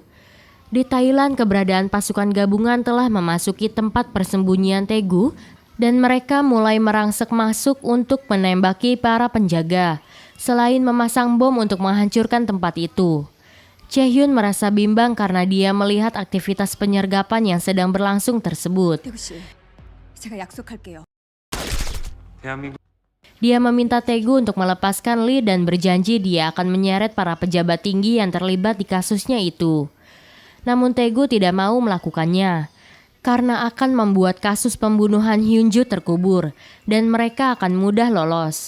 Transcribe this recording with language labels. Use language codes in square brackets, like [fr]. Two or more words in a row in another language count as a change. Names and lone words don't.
[id] Di Thailand, keberadaan pasukan gabungan telah memasuki tempat persembunyian Tae-gu dan mereka mulai merangsek masuk untuk menembaki para penjaga, selain memasang bom untuk menghancurkan tempat itu. Chae-hyun merasa bimbang karena dia melihat aktivitas penyergapan yang sedang berlangsung tersebut. [ko] 태구 씨, 제가 약속할게요. 대한민국 [id] Dia meminta Tae-gu untuk melepaskan Lee dan berjanji dia akan menyeret para pejabat tinggi yang terlibat di kasusnya itu. Namun Tae-gu tidak mau melakukannya, karena akan membuat kasus pembunuhan Hyunju terkubur dan mereka akan mudah lolos.